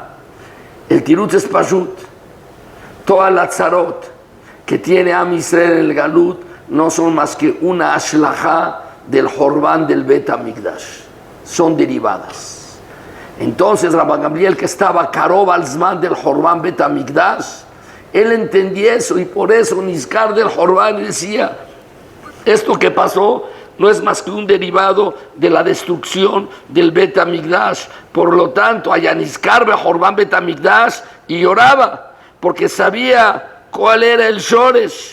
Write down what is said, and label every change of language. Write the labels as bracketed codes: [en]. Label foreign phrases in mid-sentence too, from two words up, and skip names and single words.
[es] El tirut es pashut. Toda la tzarot que tiene Am Israel en el Galut no son más que una ashlajá del Jorban del Bet Hamikdash. Son derivadas. Entonces Rabban Gamliel, que estaba [he] karov al zman [es] del Jorban Bet Hamikdash, él entendía eso y por eso Nizkar del Jorban decía, esto que pasó no es más que un derivado de la destrucción del Bet Hamikdash. Por lo tanto, allá Nizkar del Jorban Bet Hamikdash y lloraba, porque sabía cuál era el Shoresh.